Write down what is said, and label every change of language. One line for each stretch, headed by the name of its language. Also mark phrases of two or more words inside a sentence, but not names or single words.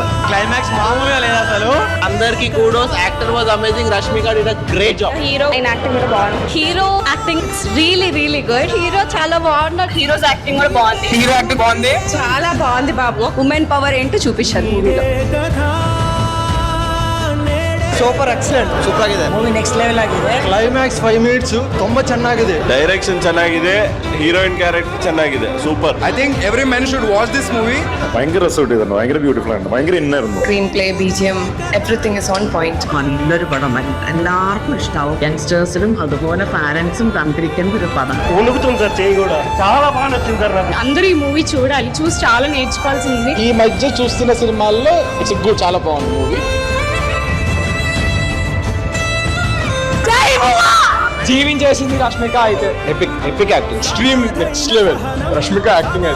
Telugu: క్లైమాక్స్ మామూలుగా లేదా అసలు.
English: అందరికి kudos. actor was amazing. Rashmika did a great job. hero acting
Telugu: కూడా బాగుంది.
English: hero acting really really good.
Telugu: హీరో చాలా బాగున్నాడు.
English: hero's acting
Telugu: కూడా బాగుంది.
English: hero acting
Telugu: బాగుంది. చాలా బాగుంది బాబు.
English: women power
Telugu: ఏంటో చూపించారు మూవీలో.
English: super excellent.
Kannada: ಸೂಪರ್ ಆಗಿದೆ ಮೂವಿ,
English: next level
Kannada: ಆಗಿದೆ. ಕ್ಲೈಮ್ಯಾಕ್ಸ್ 5 minutes ತುಂಬಾ ಚೆನ್ನಾಗಿದೆ. ಡೈರೆಕ್ಷನ್ ಚೆನ್ನಾಗಿದೆ,
English: heroine character
Kannada: ಚೆನ್ನಾಗಿದೆ, ಸೂಪರ್.
English: I think every man should watch this movie.
Malayalam: ഭയങ്കര രസമായിട്ട് ഇതാണ്, ഭയങ്കര ബ്യൂട്ടിഫുൾ ആണ്, ഭയങ്കര ഇന്നായിരുന്നു.
English: screenplay, BGM, everything is on point.
Malayalam: നല്ലൊരു പടം, എല്ലാവർക്കും ഇഷ്ടാവും. യങ്സ്റ്റേഴ്സിനും അതുപോലെ പാരന്റ്സും കണ്ടിരിക്കുന്ന ഒരു പടം.
Telugu: ఉనుకుతుంది సార్ చేయి కూడా. చాలా బాగా నచ్చింది సార్ నాకు. అందరూ ఈ మూవీ చూడాలి, చూసి చాలా నేర్చుకోవాల్సింది. ఈ మధ్య చూస్తున్న సినిమాల్లో
English: it's good,
Telugu: చాలా బాగుంది మూవీ. జీవించేసింది రష్మిక అయితే.
English: epic acting, extreme next level Rashmika acting అయితే.